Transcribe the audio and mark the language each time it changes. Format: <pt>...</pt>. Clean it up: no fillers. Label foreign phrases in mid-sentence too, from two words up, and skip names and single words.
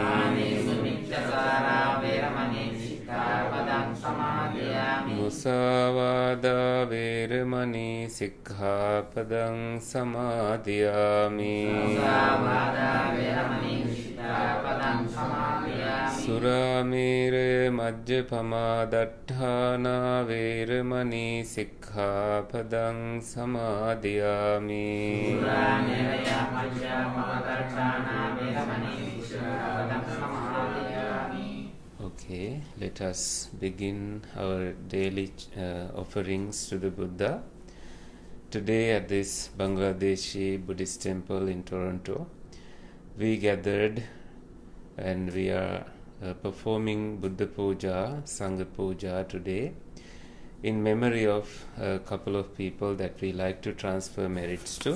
<pi>මුසාවාදා වේරමණී සික්ඛාපදං සමාදියාමි. සුරාමේරය මජ්ජපමා දට්ඨානා වේරමණී සික්ඛාපදං සමාදියාමි.</pi> <en>Okay, let us begin our daily offerings to the Buddha. Today at this Bangladeshi Buddhist temple in Toronto, we gathered and we are performing</en> <pi>Buddha Pūjā, Sangha Pūjā</pi> <en>today in memory of a couple of people that we like to transfer merits to.</en>